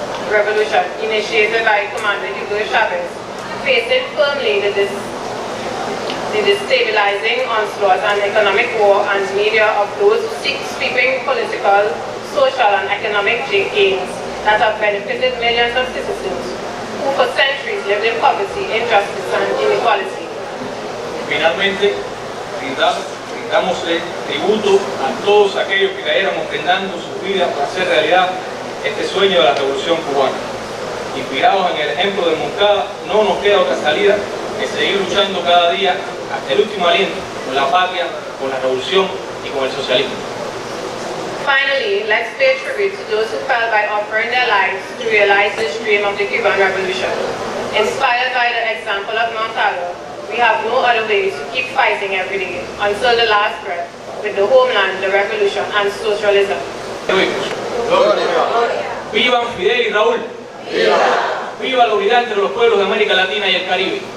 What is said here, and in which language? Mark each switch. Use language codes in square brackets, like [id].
[en] revolution initiated by Commander Hugo Chavez, facing firmly the destabilizing onslaught and economic war and media of those who seek sweeping political, social and economic gains that have benefited millions of citizens who for centuries lived in poverty, injustice and inequality. [es] Finalmente, rindámosle tributo a todos aquellos que cayeron ofrendando sus vidas para hacer realidad este sueño de la revolución cubana. Inspirados en el ejemplo de Moncada, no nos queda otra salida que seguir luchando cada día hasta el último aliento con la patria, con la revolución y con el socialismo. [en] Finally, let's pay tribute to those who fell by offering their lives to realize this dream of the Cuban Revolution. Inspired by the example of Moncada, we have no other way to keep fighting every day until the last breath with the homeland, the revolution and socialism. [es] ¡Vivan Fidel y Raúl! ¡Viva! ¡Viva la unidad entre los pueblos de América Latina y el Caribe!